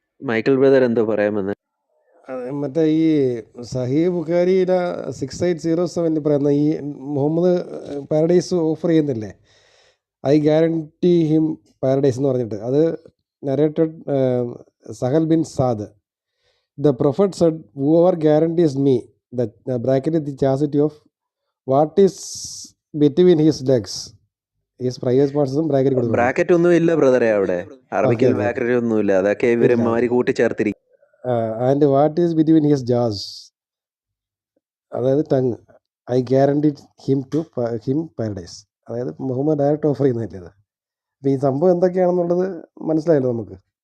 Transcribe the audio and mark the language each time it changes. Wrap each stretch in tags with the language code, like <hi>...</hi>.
<ml>Michael brother എന്തോ പറയാമെന്ന്? മറ്റേ ഈ സഹീഹ് ബുഖാരിയിലെ 6807 പറയുന്ന ഈ മുഹമ്മദ് പാരഡൈസ് ഓഫർ ചെയ്യുന്നില്ലേ,</ml> <en>I guarantee him paradise</en> <ml>എന്ന് പറഞ്ഞിട്ട്, അത് narrated Sahal bin Saad.</ml> <en>The prophet said, whoever guarantees me the bracket the chastity of what is between his legs, his private parts bracket കൊടുക്കും.</en> <ml>ബ്രാക്കറ്റ് ഒന്നും ഇല്ല ബ്രദറെ, അവിടെ അറബിക്കൽ ബ്രാക്കറ്റ് ഒന്നുമില്ല, അതൊക്കെ ഇവര് കൂട്ടിച്ചേർത്തിരിക്കും.</ml> <en>And what is between his jaws, അതായത് tongue, I guarantee him paradise.</en> <ml>അതായത് മുഹമ്മദ് ഡയറക്റ്റ് ഓഫർ ചെയ്യുന്നില്ല ഇത്. അപ്പം ഈ സംഭവം എന്തൊക്കെയാണെന്നുള്ളത് മനസ്സിലായല്ലോ നമുക്ക്.</ml>